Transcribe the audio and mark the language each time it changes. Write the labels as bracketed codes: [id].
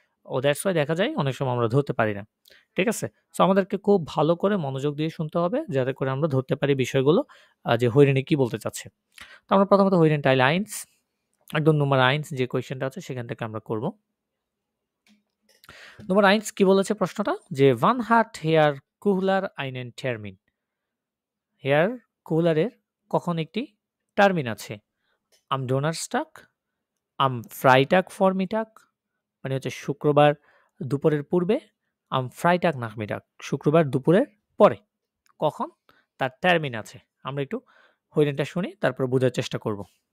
[en] that's why [bn] দেখা যায় অনেক সময় আমরা ধরতে পারি না। ঠিক আছে? সো আমাদেরকে খুব ভালো করে মনোযোগ দিয়ে শুনতে হবে যাতে করে আমরা ধরতে পারি বিষয়গুলো, যে হইরেনে কি বলতে চাচ্ছে। তো আমরা প্রথমত হইরেন টাইল 1, একদম Nummer 1 যে কোয়েশ্চেনটা আছে সেখান থেকে আমরা করব। Nummer 1 কি বলেছে প্রশ্নটা? [de] যে Wann hat Herr Kuhler einen Termin? [bn] Hair কুলারের কখন একটি টার্মিন আছে? [de] Am Donnerstag, am Freitag Vormittag, [bn] মানে হচ্ছে শুক্রবার দুপুরের পূর্বে, [de] am Freitag Nachmittag, [bn] শুক্রবার দুপুরের পরে। কখন তার টার্মিন আছে? আমরা একটু হইরেনটা শুনি, তারপর বোঝার চেষ্টা করব।